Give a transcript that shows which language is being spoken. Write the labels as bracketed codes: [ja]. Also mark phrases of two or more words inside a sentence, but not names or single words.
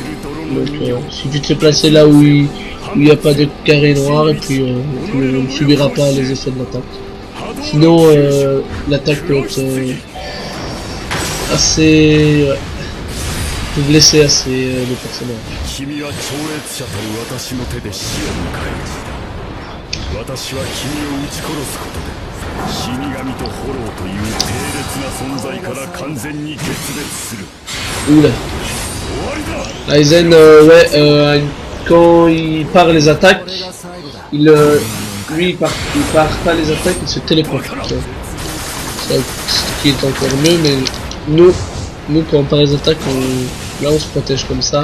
[fr] Donc si tu te fais placer là où il n'y a pas de carré noir, et puis tu ne subiras pas les effets de l'attaque. Sinon l'attaque peut être assez... peut blesser assez le personnage. [ja] 私は君を撃ち殺すことで死神とホローという低劣な存在から完全に決別する。Oula. [fr] Aizen, ouais, quand il part les attaques, lui il part pas les attaques, il se téléporte. Ce qui est encore mieux, mais nous quand on part les attaques, là on se protège comme ça.